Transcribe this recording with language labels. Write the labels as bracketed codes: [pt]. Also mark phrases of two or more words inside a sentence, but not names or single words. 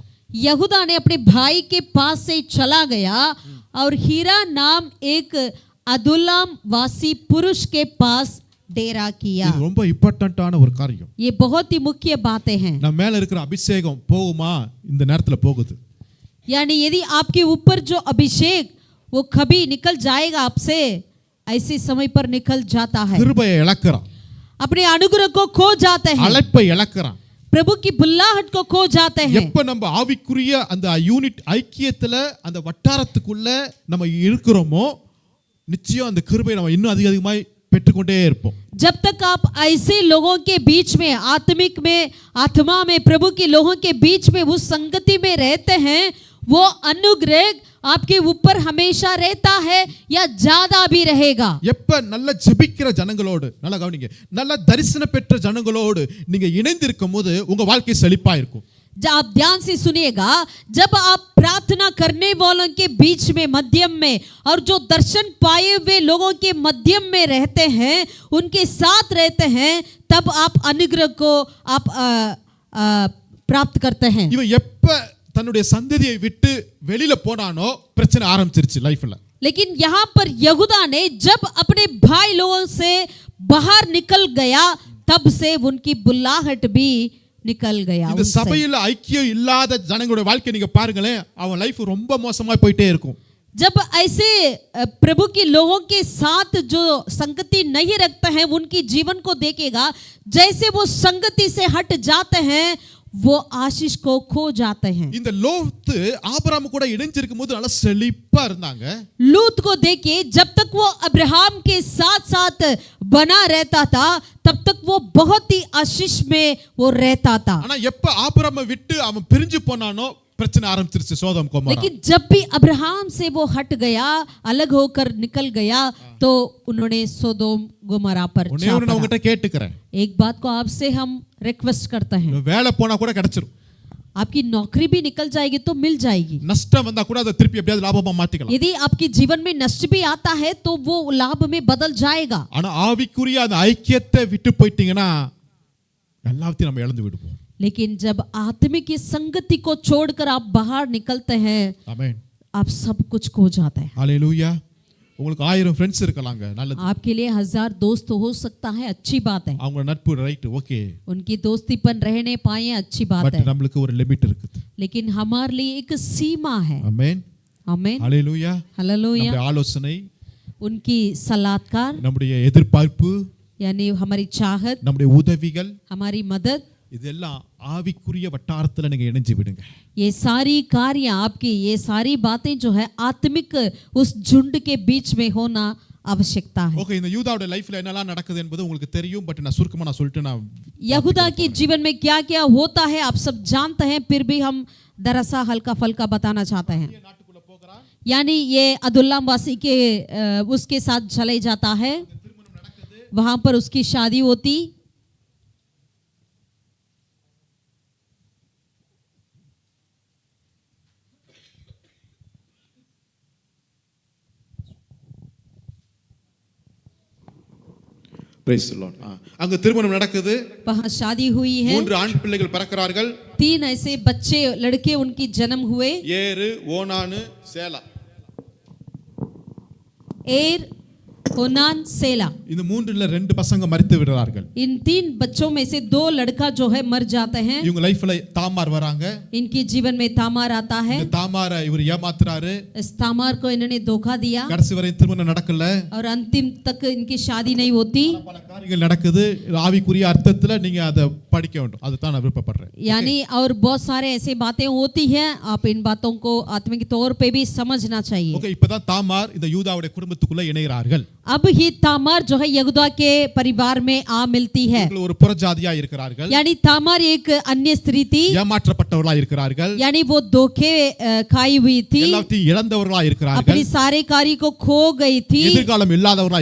[hi] यहूदा ने अपने भाई के पास से चला गया और हीरा नाम एक अदुल्लाम वासी पुरुष के पास डेरा किया. [ta] இது ரொம்ப இம்பார்ட்டன்ட்டான ஒரு காரியம். [hi] ये बहुत ही मुख्य बातें हैं. [ta] நம்ம மேல இருக்கிற அபிஷேகம் போகுமா? இந்த நேரத்துல போகுது. [hi] यानी यदि आपके ऊपर जो अभिषेक वो कभी निकल जाएगा आपसे, ऐसे समय पर निकल जाता है. [ta] கிருபையை இழக்கறான். [hi] अपने अनुग्रह को खो जाते हैं, [ta] அழைப்பை இழக்கறான். [hi] प्रभु की बुल्लाहट को खो जाते हैं. [ta] எப்ப நம்ம ஆவிக்குரிய அந்த யூனிட் ஐக்கியத்துல அந்த வட்டாரத்துக்குள்ள நம்ம இருக்கிறோமோ நிச்சயம் அந்த கிருபையை நம்ம இன்னும் அதிகமாய் பெற்றுக்கொண்டே இருப்போம். [hi] जब तक आप ऐसे लोगों के बीच में आत्मिक में आत्मा में प्रभु के लोगों के बीच में उस संगति में रहते हैं, वो अनुग्रह आपके ऊपर हमेशा रहता है या ज्यादा भी रहेगा. [ta] எப்ப நல்ல ஜெபிக்கிற ஜனங்களோடு நல்ல கவனிங்க, நல்ல தரிசனம் பெற்ற ஜனங்களோடு நீங்க இணைந்திருக்கும் போது உங்க வாழ்க்கை செழிப்பா இருக்கும். [hi] जब आप ध्यान से सुनिएगा, जब आप प्रार्थना करने वालों के बीच में मध्यम में और जो दर्शन पाए हुए लोगों के मध्यम में रहते हैं, उनके साथ रहते हैं, तब आप अनुग्रह को आप प्राप्त करते हैं. [ta] இவன் எப்ப தன்னுடைய சந்ததியை விட்டு வெளியில போனானோ பிரச்சனை ஆரம்பிச்சிருச்சு லைஃப்ல. [hi] लेकिन यहाँ पर यहूदा ने जब अपने भाई लोगों से बाहर निकल गया, तब से उनकी बुल्लाहट भी निकल गया. [ta] இந்த சபையில ஐக்கியம் இல்லாத ஜனங்களுடைய வாழ்க்கை நீங்க பாருங்களேன், அவன் லைஃப் ரொம்ப மோசமா போயிட்டே இருக்கும். [hi] जब ऐसे प्रभु के लोगों के साथ जो संगति नहीं रखते हैं, उनकी जीवन को देखेगा, जैसे वो संगति से हट जाते हैं, वो आशीष को खो जाते हैं. [ta] இந்த லோத்து ஆபிரகாம் கூட இணைஞ்சிருக்கும் போது நல்லா செழிப்பா இருந்தாங்க. [hi] लूत को देखिए, जब तक वो अब्राहम के साथ साथ बना रहता था, तब तक वो बहुत ही आशीष में वो रहता था. [ta] ஆனா எப்ப ஆபிரகாமை விட்டு அவன் பிரிஞ்சு போனானோ பிரச்சனை ஆரம்பிச்சிருச்சு சோதோம் கொமோரா. [hi] लेकिन जब भी अब्राहम से वो हट गया, अलग होकर निकल गया, तो उन्होंने सोदोम गोमोरा पर [ta] ஒண்ணே ஒண்ணு நான் உங்ககிட்ட கேட்டுக்கிறேன். [hi] एक बात को आपसे हम रिक्वेस्ट करते हैं, [ta] வேலை போனா கூட கிடைச்சிரும். [hi] आपकी नौकरी भी निकल जाएगी तो मिल जाएगी. [ta] நஷ்டம் வந்தா கூட அதை திருப்பி எப்படியாவது லாபமா மாத்திக்கலாம். [hi] यदि आपके जीवन में नष्ट भी आता है तो वो लाभ में बदल जाएगा. [ta] ஆனா ஆவிக்குரிய அந்த ஐக்கியத்தை விட்டு போயிட்டீங்கன்னா எல்லாத்தையும் நம்ம இழந்து விடுவோம். [hi] लेकिन जब आत्मिक की संगति को छोड़कर आप बाहर निकलते हैं, [ta] ஆமென். [hi] आप सब कुछ खो जाते हैं. [ta] ஹalleluya. உங்களுக்கு 1000 फ्रेंड्स இருக்கலாங்க, நல்லது. [hi] आपके लिए 1000 दोस्त हो सकता है, अच्छी बात है. [ta] அவங்க நட்பு [en] right okay. [hi] उनकी दोस्तीपन रहने पाए, अच्छी बात பட் है. [ta] நமக்கு ஒரு லிமிட் இருக்குது. [hi] लेकिन हमारे लिए एक सीमा है. [ta] ஆமென். [hi] आमीन. [ta] ஹalleluya. [hi] हालेलुया. [ta] நம்முடைய ஆலோசனை, [hi] उनकी सलाहकार [ta] நம்முடைய எதிர்பார்ப்பு, [hi] यानी हमारी चाहत, [ta] நம்முடைய उदவிகள், [hi] हमारी मदद, [ta] இதெல்லாம் ஆவிக்குரிய வட்டாரத்துல நீங்க இணைஞ்சு விடுங்க. [hi] ये सारी कार्य आपकी, ये सारी बातें जो है आत्मिक उस झुंड के बीच में होना आवश्यकता है. [ta] ஓகே, இந்த யூதாவோட லைஃப்ல என்னெல்லாம் நடக்குது என்பது உங்களுக்கு தெரியும், பட் நான் சுருக்கமா நான் சொல்லிட்டு நான் [hi] यहूदा के जीवन में क्या क्या होता है आप सब जानते हैं, फिर भी हम दरअसल हल्का फल्का बताना चाहते हैं. [ta] நாட்டுக்குள்ள போகறான். [hi] यानी ये अदुल्लाम वासी के उसके साथ चले जाता है, वहां पर उसकी शादी होती. [en] praise the lord. [ta] அங்க திருமணம் நடக்குது. [hi] वहां शादी हुई है, [ta] 3 ஆண் பிள்ளைகள் பிறக்கிறார்கள். [hi] 3 ऐसे बच्चे लड़के उनकी जन्म हुए, [ta] ஏரு, ஓனானு, சேலா. [hi] एर, ओनान, सेला. [ta] இந்த மூன்றுல 2 பசங்க மரித்து விடுறார்கள். [hi] इन 3 बच्चों में से 2 लड़का जो है मर जाते हैं. [ta] இவங்க லைஃப்ல தாமார் வராங்க. [hi] इनके जीवन में तामार आता है. [ta] இந்த தாமார இவர் ஏமாத்துறாரு. [hi] इस तामार को इन्होंने धोखा दिया [ta] கடைசி வரை திருமணம் நடக்கல. [hi] और अंतिम तक इनकी शादी नहीं होती. [ta] பல காரியங்கள் நடக்குது. ஆவிக்குரிய அர்த்தத்துல நீங்க அதை படிக்க வேண்டும். அதுதான் நான் விருப்பப்படுறேன். [hi] यानी और बहुत सारे ऐसे बातें होती हैं, आप इन बातों को आत्मिक तौर पे भी समझना चाहिए. [ta] ஓகே, இப்பதான் தாமார் இந்த யூதாவுடைய குடும்பத்துக்குள்ள இணைகிறார்கள். [hi] अब ही तामार जो है यहूदा के परिवार में आ मिलती है। [ta] இவர்கள் ஒரு புறஜாதியா இருக்கிறார்கள், [hi] यानी तामार एक अन्य स्त्री थी, [ta] ஏமாற்றப்பட்டவர்களா இருக்கிறார்கள், [hi] यानी वो धोखे खाई हुई थी, [ta] எல்லாத்தையும் இழந்தவர்களா இருக்கிறார்கள், [hi] अपनी सारे कार्य को खो गई थी, [ta] எதிர்காலம் இல்லாதவர்களா